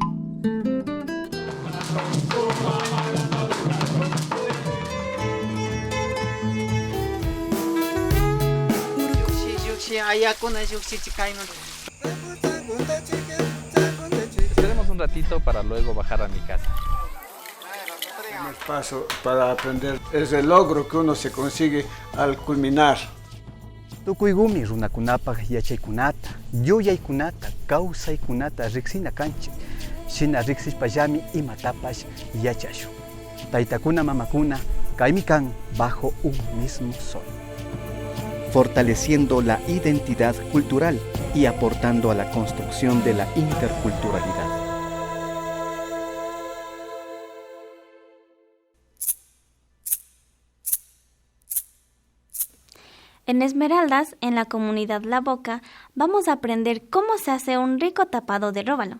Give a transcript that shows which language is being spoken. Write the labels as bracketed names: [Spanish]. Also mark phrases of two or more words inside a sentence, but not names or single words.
[Spanish] Esperemos un ratito para luego bajar a mi casa. El paso para aprender es el logro que uno se consigue al culminar. [Quechua] Tukuygumi runakunapaq yachaykunata, yuyaykunata, kawsaykunata riksina kanchik. Shina riksishpallami imatapash yachashun. Taytakuna mamakuna kaymi kan [Spanish] bajo un mismo sol. Fortaleciendo la identidad cultural y aportando a la construcción de la interculturalidad. En Esmeraldas, en la comunidad La Boca, vamos a aprender cómo se hace un rico tapado de róbalo.